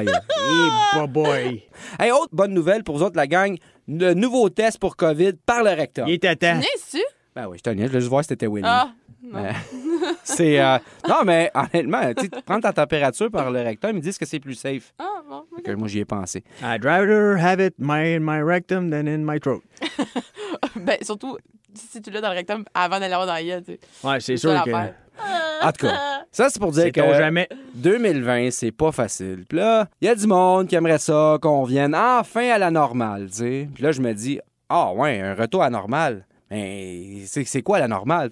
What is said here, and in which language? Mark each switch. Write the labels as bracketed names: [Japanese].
[English] Hey, boy. [French] Hey, autre bonne nouvelle pour vous autres, la gang. Le nouveau test pour COVID par le rectum. Il est à temps. Venez-tu? Ben oui, je te niaise. Je voulais juste voir si c'était Winnie. Ah, non. C'est... Non, mais honnêtement, tu sais, prendre ta température par le rectum, ils disent que c'est plus safe. Ah, bon. ok. Que moi, j'y ai pensé. [English] I'd rather have it in my rectum than in my throat. [French] Ben, surtout, si tu l'as dans le rectum avant d'aller l'avoir dans la gueule, tu sais. Ouais, c'est sûr ça que l'affaire. En tout cas, ça, c'est pour dire c'est que... jamais. 2020, c'est pas facile. Puis là, il y a du monde qui aimerait ça, qu'on revienne enfin à la normale, tu sais. Puis là, je me dis, Ah ouais, un retour à normal. Mais c'est quoi la normale?